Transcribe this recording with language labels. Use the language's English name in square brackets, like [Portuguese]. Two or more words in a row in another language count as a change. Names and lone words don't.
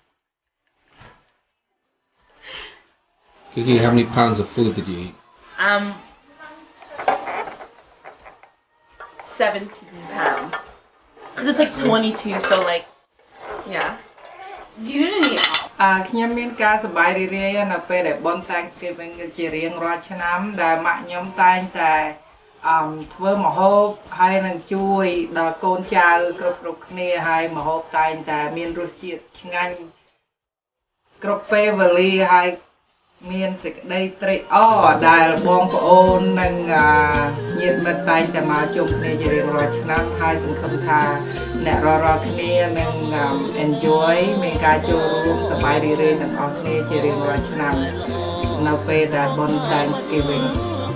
[English] Kiki, how many pounds of food did you eat? 17 pounds. Cause it's like 22, so like, yeah. You didn't eat. [Khmer] ខ្ញុំមានការសប្បាយរីករាយនៅពេលដែលបុណ្យ Thanksgiving ជារៀងរាល់ឆ្នាំដែលម៉ាក់ខ្ញុំតែង តែធ្វើម្ហូបហើយនឹងជួយដល់កូនចៅគ្រប់គ្នាហើយម្ហូបតែងតែមានរសជាតិឆ្ងាញ់គ្រប់ពេលវេលាហើយមានសេចក្តីត្រេកអរដែលបងប្អូននិងញាតិមិត្តតែងតែមកជុំគ្នាជារៀងរាល់ឆ្នាំហើយសង្ឃឹមថាអ្នករាល់គ្នានឹង enjoy មានការចូលរួមសប្បាយរីករាយទាំងអស់គ្នាជារៀងរាល់ឆ្នាំនៅពេលដែលបុណ្យ Thanksgiving